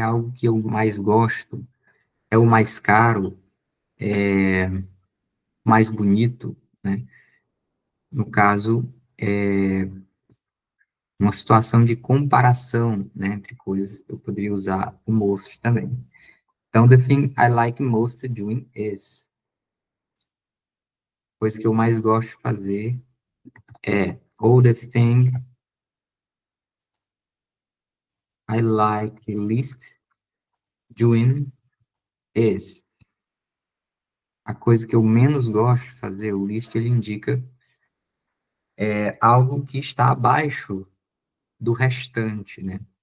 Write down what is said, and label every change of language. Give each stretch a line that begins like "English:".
Portuguese: Algo que eu mais gosto, é o mais caro, mais bonito, né? No caso, uma situação de comparação, né, entre coisas, eu poderia usar o most também. Então,
English: the thing I like most doing is.
Portuguese: Coisa que eu mais gosto de fazer é, ou
English: the thing I like least doing is.
Portuguese: A coisa que eu menos gosto de fazer, o least, ele indica algo que está abaixo do restante, né?